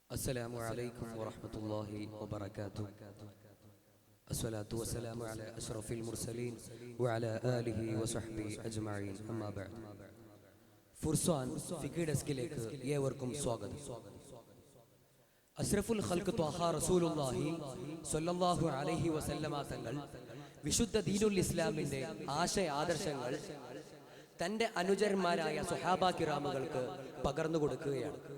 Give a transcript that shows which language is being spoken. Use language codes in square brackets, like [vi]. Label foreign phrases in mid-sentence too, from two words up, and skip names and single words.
[ar] السلام عليكم ورحمة الله وبركاته. الصلاة والسلام على أشرف المرسلين وعلى آله وصحبه أجمعين. أما بعد. [ml] ഫുർസാൻ ഫിഖ് ഡെസ്കിലേക്ക് ഏവർക്കും സ്വാഗതം. [ar] أشرف الخلق طه رسول الله صلى الله عليه وسلم [ml] തങ്ങൾ വിശുദ്ധ ദീനുൽ ഇസ്ലാമിന്റെ ആശയ ആദർശങ്ങൾ തന്റെ അനുചരന്മാരായ സ്വഹാബ കിറാമുകൾക്ക് പകർന്നു കൊടുക്കുകയാണ്.